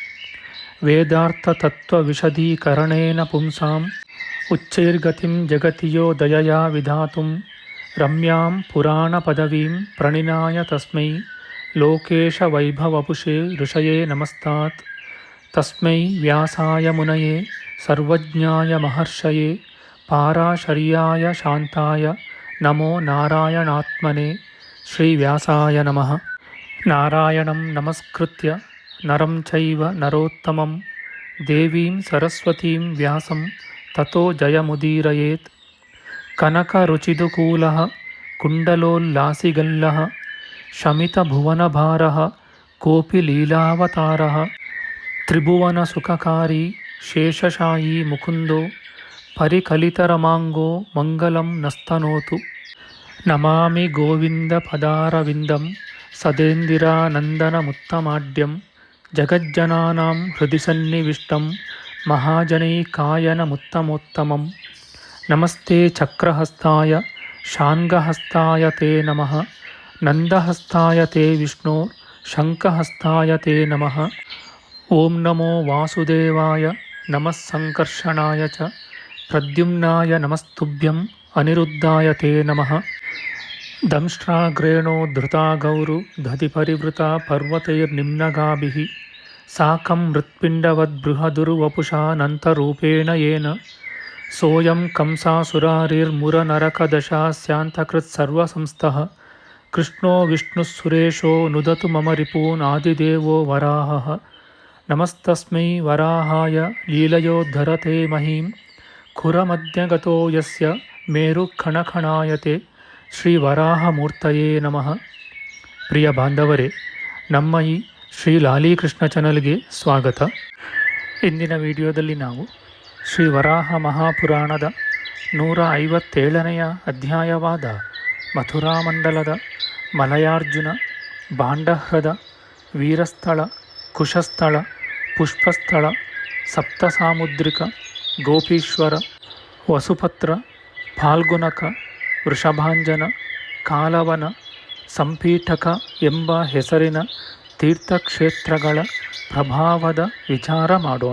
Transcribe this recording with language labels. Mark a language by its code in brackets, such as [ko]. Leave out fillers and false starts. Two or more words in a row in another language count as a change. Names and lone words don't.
[sa] वेदार्थतत्वविशदीकरणेन पुंसां उच्चैर्गतिं जगति यो दयया विधातुं रम्यां पुराणपदवीं प्रणिनाय तस्मै लोकेशवैभवपुषे ऋषये नमस्तात्. तस्मै व्यासाय मुनये सर्वज्ञाय महर्षये पाराशर्याय शान्ताय नमो नारायणात्मने. श्रीव्यासाय नमः. नारायणं नमस्कृत्य नरं चैव नरोत्तमं देवीं सरस्वतीं व्यासं ततो जयमुदीरयेत्. कनकरुचिदुकूलः कुण्डलोल्लासिगल्लः शमितभुवनभारः कोपि लीलावतारः त्रिभुवनसुखकारि शेषशायी मुकुन्दो परिकलितरमाङ्गो मङ्गलं नस्तनोतु. नमामि गोविन्दपदारविन्दं सदेन्दिरानन्दनमुत्तमाड्यं जगज्जनानां हृदि सन्निविष्टं महाजनैकायनमुत्तमोत्तमं. नमस्ते चक्रहस्ताय शांगहस्ताय ते नमः. नन्दहस्ताय ते विष्णो शङ्खहस्ताय ते नमः. ओं नमो वासुदेवाय नमः सङ्कर्षणाय च प्रद्युम्नाय नमस्तुभ्यं अनिरुद्धाय ते नमः. दंष्ट्राग्रेणो धृता गौरु दधिपरिवृता पर्वतैर्निम्नगाभिः साकं मृत्पिण्डवद्बृहदुर्वपुषानन्तरूपेण येन सोयं कंसासुरारिर्मुरनरकदशास्यान्तकृत्सर्वसंस्थः कृष्णो विष्णुःसुरेशो नुदतु मम रिपून् आदिदेवो वराहः. नमस्तस्मै वराहाय लीलयोद्धरते महीं खुरमध्यगतो यस्य मेरुखणखणायते. श्री वराहमूर्तये नमः. [kn] ಪ್ರಿಯ ಬಾಂಧವರೇ, ನಮ್ಮ ಈ ಶ್ರೀ ಲಾಲೀಕೃಷ್ಣ ಚಾನಲ್ಗೆ ಸ್ವಾಗತ. ಇಂದಿನ ವಿಡಿಯೋದಲ್ಲಿ ನಾವು ಶ್ರೀ ವರಾಹ ಮಹಾಪುರಾಣದ 157ನೆಯ ಅಧ್ಯಾಯವಾದ ಮಥುರಾಮಂಡಲದ ಮಲಯಾರ್ಜುನ, ಬಾಂಡಹ್ರದ, ವೀರಸ್ಥಳ, ಕುಶಸ್ಥಳ, ಪುಷ್ಪಸ್ಥಳ, ಸಪ್ತಸಾಮುದ್ರಿಕ, ಗೋಪೀಶ್ವರ, ವಸುಪತ್ರ, ಫಾಲ್ಗುನಕ, ವೃಷಭಾಂಜನ, ಕಾಲವನ, ಸಂಪೀಠಕ ಎಂಬ ಹೆಸರಿನ ತೀರ್ಥಕ್ಷೇತ್ರಗಳ ಪ್ರಭಾವದ ವಿಚಾರ ಮಾಡೋಣ.